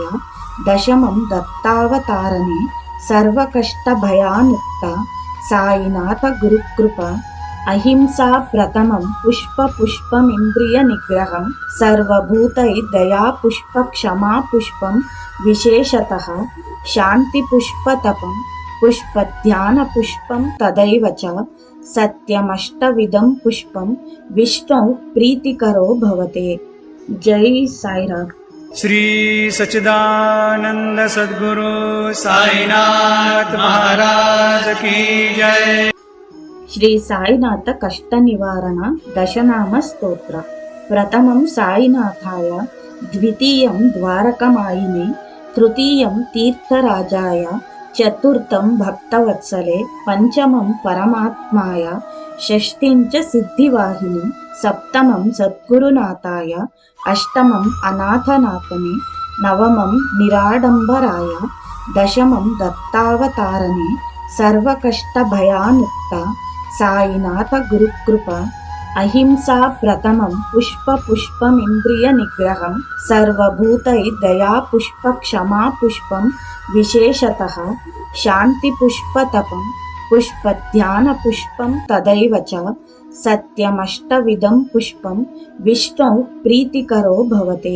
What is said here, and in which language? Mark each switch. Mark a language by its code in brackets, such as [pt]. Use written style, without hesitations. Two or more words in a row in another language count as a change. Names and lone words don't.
[sa] దశమం దత్తావతారణి సర్వకష్టభయానుక్త సాయినాథ గురుకృప అహింసా ప్రథమం పుష్పమింద్రియ నిగ్రహం సర్వభూతై దయా పుష్ప క్షమా పుష్పం విశేషతః శాంతి పుష్పతపం పుష్పధ్యాన పుష్పం తదైవ చ సత్యమష్టవిధం పుష్పం విష్ణు ప్రీతికరో భవతే. [te] జై సాయిరామ్. [hi] श्री सच्चिदानंद सद्गुरु साईनाथ महाराज की जय. [sa] శ్రీ సాయినాథ కష్ట నివారణ దశనామ స్తోత్ర. ప్రథమం సాయినాథాయ, ద్వితీయం ద్వారకమాయిని, తృతీయం తీర్థరాజాయ, चतुर्थं भक्तवत्सले पंचमं परमात्माय षष्ठीं च सिद्धिवाहिनी सप्तमं सद्गुरुनाथाय अष्टमम् अनाथनाथने नवमं निराडम्बराय दशमं दत्तावतारणे सर्वकष्टभयानुक्ता साईनाथ गुरुकृपा अहिंसा प्रथमं पुष्पमिन्द्रियनिग्रहं सर्वभूतैर्दया पुष्पक्षमा पुष्पं विशेषतः शान्तिपुष्पतपं पुष्पध्यानपुष्पं तदैव च सत्यमष्टविधं पुष्पं विष्णौ प्रीतिकरो भवते।